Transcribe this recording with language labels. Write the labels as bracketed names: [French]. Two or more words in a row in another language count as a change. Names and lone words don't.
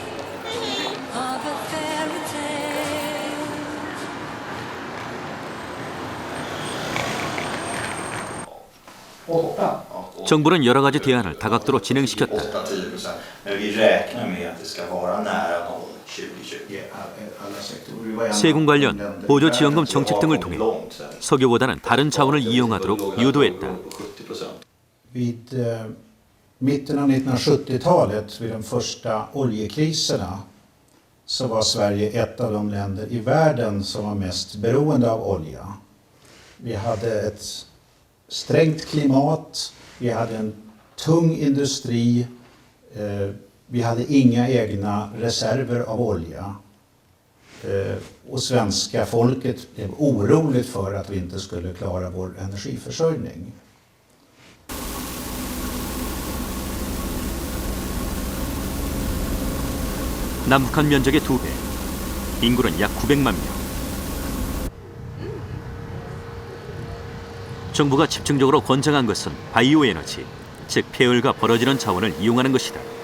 [Korean] 정부는 여러 가지 대안을 다각도로 진행시켰다. 세금 관련 보조지원금 정책 등을 통해 석유보다는 다른 자원을 이용하도록 유도했다. [Swedish] Vid mitten av 1970-talet, vid de första oljekriserna, så var Sverige ett av de länder i världen som var mest beroende av olja. Vi hade ett strängt klimat, vi hade en tung industri, vi hade inga egna reserver av olja. Och svenska folket blev oroligt för att vi inte skulle klara vår energiförsörjning. [Korean] 남북한 면적의 2배, 인구는 약 900만 명. 정부가 집중적으로 권장한 것은 바이오 에너지, 즉 폐열과 벌어지는 자원을 이용하는 것이다.